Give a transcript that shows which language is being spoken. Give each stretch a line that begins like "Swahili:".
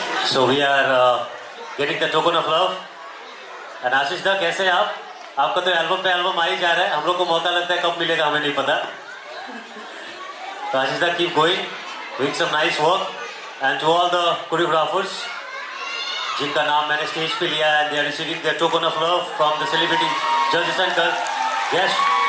English: So we are getting the token of love.
Hindi: And आशीष दा कैसे हैं आप? आपका तो एल्बम पे एल्बम आ ही जा रहा है. हम लोग को मौका लगता है कब मिलेगा हमें नहीं पता. तो आशीष दा
English: keep going, doing some nice work. And to all the choreographers,
Hindi: जिनका नाम मैंने स्टेज पे लिया है,
English: they are receiving their token of love from the celebrity judges and guests.